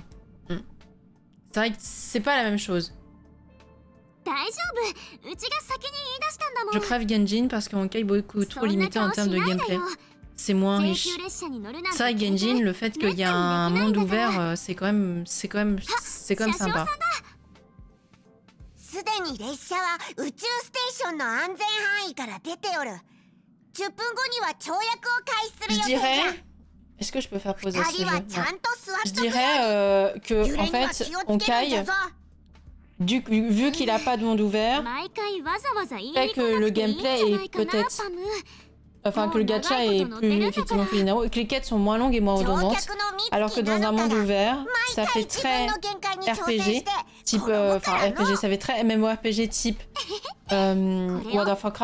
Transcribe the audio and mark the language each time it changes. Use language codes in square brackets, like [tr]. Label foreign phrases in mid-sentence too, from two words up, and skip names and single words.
[fr] C'est vrai que c'est pas la même chose. Je préfère Genshin parce que Honkai est beaucoup trop limité en termes de gameplay. C'est moins riche. C'est vrai que Genshin, le fait qu'il y a un monde ouvert, c'est quand même sympa. [ja] すでに列車は宇宙ステーションの安全範囲から出ておる。10分後には跳躍を開始する予定じゃ。 [fr] Est-ce que je peux faire poser ce jeu? Je dirais que en fait, Honkai, vu qu'il a pas de monde ouvert, fait que le gameplay est peut-être... Enfin, que le gacha est effectivement plus linéaire, et que les quêtes sont moins longues et moins redondantes, alors que dans un monde ouvert, ça fait très RPG, type, enfin RPG, ça fait très MMORPG type World of Warcraft.